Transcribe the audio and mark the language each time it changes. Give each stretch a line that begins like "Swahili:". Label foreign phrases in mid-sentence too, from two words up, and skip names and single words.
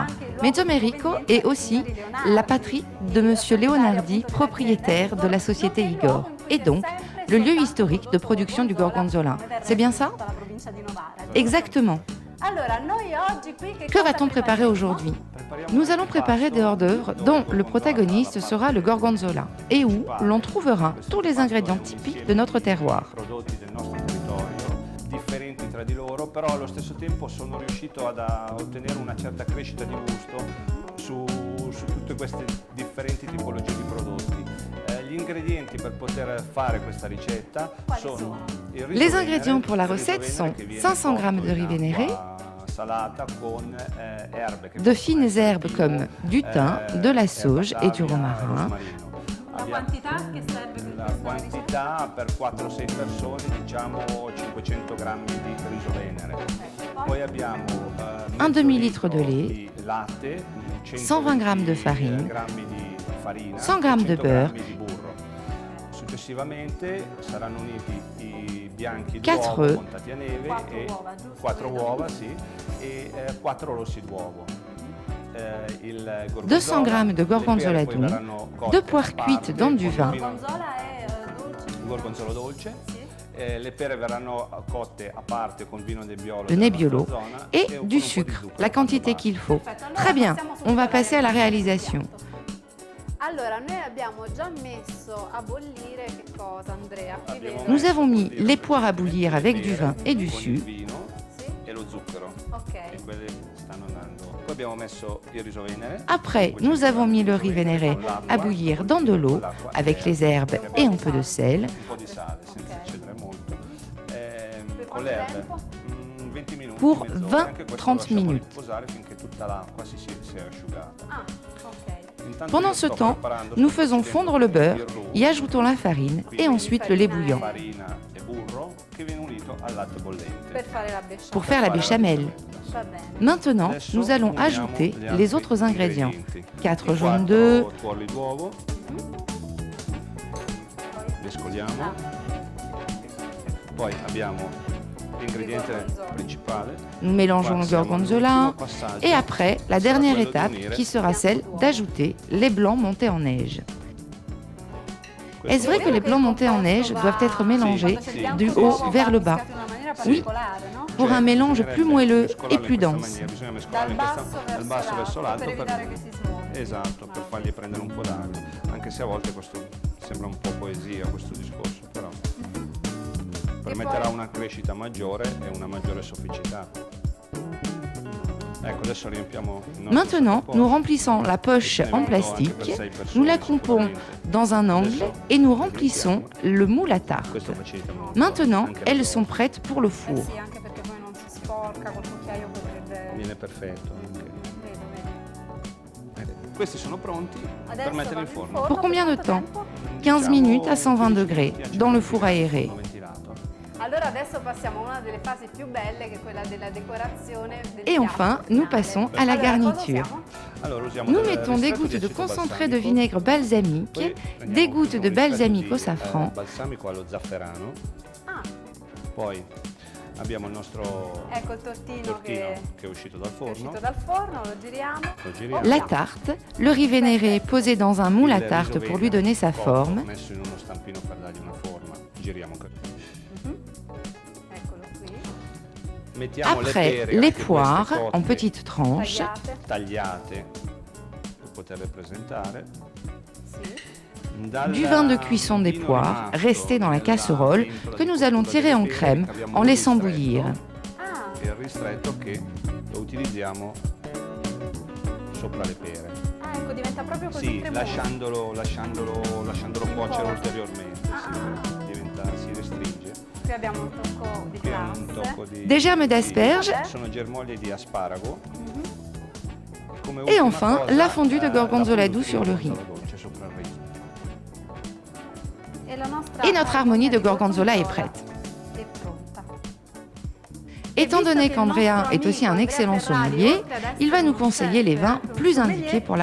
French: Mezzomerico est aussi la patrie de Monsieur Leonardi, propriétaire de la société Igor, et donc le lieu historique de production du gorgonzola. C'est bien ça? Exactement. Que va-t-on préparer aujourd'hui? Nous allons préparer des hors-d'œuvre dont le protagoniste sera le gorgonzola et où l'on trouvera tous les ingrédients typiques de notre terroir.
Italian: Differenti tra di loro, però allo stesso tempo sono riuscito ad ottenere una certa crescita di gusto su tutte queste differenti tipologie di prodotti. Gli ingredienti per poter fare questa ricetta sono il riso
French: Les ingrédients pour la recette sont 500 g de riz vénéré, de fines herbes comme du thym, de la sauge et du romarin.
Italian: La quantità per 4-6 persone, diciamo 500 g di riso venere. Poi abbiamo
French: un demi-litre de lait,
Italian: di latte,
French: 120 g de farine, 100 g de beurre,
Italian: Successivamente saranno uniti i bianchi 4 d'uovo
French: œufs,
Italian: contati a neve e 4 uova, sì, e 4 rossi d'uovo.
French: 200 g de gorgonzola doux, 2 poires cuites dans du vin,
Italian: gorgonzola dolce. Le pere verranno cotte a parte con vino Nebbiolo,
French: le Nebbiolo et du sucre, la quantité qu'il faut. Très bien, on va passer à la réalisation.
Italian: Allora, noi abbiamo già messo a bollire che cosa, Andrea?
French: Nous avons mis les poires à bouillir avec du vin et du sucre.
Italian: E lo zucchero. Ok. E quelli stanno andando. Poi abbiamo messo il riso venere.
French: Après, nous avons mis le riz vénéré à bouillir dans de l'eau avec les herbes et un peu de sel.
Italian: Un po' di sale, senza eccedere molto. Con le erbe. 20 minuti.
French: Pour
Italian: mezz'ora. Anche questo 20-30 lasciamolo
French: minutes.
Italian: riposare finché tutta l'acqua si è asciugata. Ah, ok. Intanto
French: Pendant
Italian: io
French: ce
Italian: sto
French: temps,
Italian: preparando,
French: nous
Italian: sto
French: faisons
Italian: facendo
French: fondre le beurre,
Italian: il roux,
French: y ajoutons la farine et ensuite le lait bouillant
Italian: farina e burro che viene unito al latte bollente. Per fare la besciamella.
French: pour faire la béchamel.
Italian: Va bene.
French: Maintenant,
Italian: Adesso
French: nous allons
Italian: uniamo
French: ajouter
Italian: gli altri
French: les autres ingrédients.
Italian: ingredienti. 4 I
French: jaunes 4 d'œufs,
Italian: tuorli d'uovo. Mescoliamo. Poi abbiamo l'ingrediente principale.
French: nous mélangeons le gorgonzola et après, la dernière
Italian: Quello di
French: étape
Italian: unire
French: qui sera celle d'ajouter les blancs montés en neige. Est-ce vrai que les blancs montés en neige doivent être mélangés du haut vers le bas? Oui, pour un mélange plus moelleux et plus dense.
Italian: Bisogna Dal mescolare basso verso l'alto per per evitare che si smuova. esatto, per fargli prendere un po' d'aria. Anche se a volte questo sembra un po' poesia questo discorso, però permetterà una crescita maggiore e una maggiore sofficità. Ecco, adesso riempiamo il nostro
French: Maintenant,
Italian: sottoposto.
French: nous remplissons la poche en plastique, nous la coupons dans un angle et nous remplissons le moule à tarte.
Italian: Questo facilita molto.
French: Maintenant,
Italian: Anche la
French: elles
Italian: prova.
French: sont prêtes pour le
Italian: Eh
French: four.
Italian: sì, anche perché poi non si sporca, col cucchiaio potrebbe... Viene perfetto anche. Vedo, vedo. Ecco, questi sono pronti per Adesso mettere in vanno forno.
French: Pour combien de temps?
Italian: tempo?
French: 15 minutes à 120 degrés, dans le four aéré.
Italian: Forno ventilato. Allora adesso passiamo a una delle fasi più belle, che è quella della decorazione del
French: Et
Italian: piatto
French: enfin, nous
Italian: finale.
French: passons à la
Italian: Allora, cosa
French: garniture.
Italian: usiamo? Allora, usiamo
French: Nous
Italian: del
French: mettons des
Italian: ristretto
French: gouttes
Italian: di
French: de
Italian: aceto
French: concentré de
Italian: balsamico.
French: vinaigre balsamique,
Italian: Poi
French: des
Italian: prendiamo
French: gouttes
Italian: un
French: de
Italian: ristretto balsamico di,
French: safran,
Italian: balsamico allo zafferano. Ah, Poi abbiamo il nostro ecco il tortino, tortino che che è uscito dal è forno. uscito dal forno, lo giriamo. Lo giriamo.
French: la tarte, le riz vénéré posé dans un moule à
Italian: Il riso
French: tarte pour lui
Italian: venere
French: donner sa
Italian: cotto,
French: forme,
Italian: messo in uno stampino per dargli una forma. Giriamo anche. Eccolo qui. Mettiamo le
French: après
Italian: pere,
French: les
Italian: anche
French: poires
Italian: queste cotte,
French: en petites tranches,
Italian: Tagliate. tagliate per poterle presentare. Sì.
French: du vin de cuisson des poires resté dans la casserole que nous allons tirer en crème en laissant bouillir.
Italian: Ah, E il ristretto che lo utilizziamo sopra le pere. ah, ecco, diventa proprio così Sì, cremoso. lasciandolo cuocere ulteriormente, Ah. si restringe. Più abbiamo un tocco di Qui è un classe. tocco di...
French: Des germes d'asperges.
Italian: Sono germogli di asparago. Come
French: Et
Italian: ultima
French: enfin,
Italian: cosa,
French: la fondue de
Italian: la
French: gorgonzola
Italian: fondue
French: doux
Italian: di
French: sur le riz.
Italian: gorgonzola dolce sopra il riso. E
French: notre harmonie de gorgonzola est prête.
Italian: È pronta.
French: Étant donné qu'Andrea est aussi un excellent sommelier, il va nous conseiller les vins plus indiqués pour la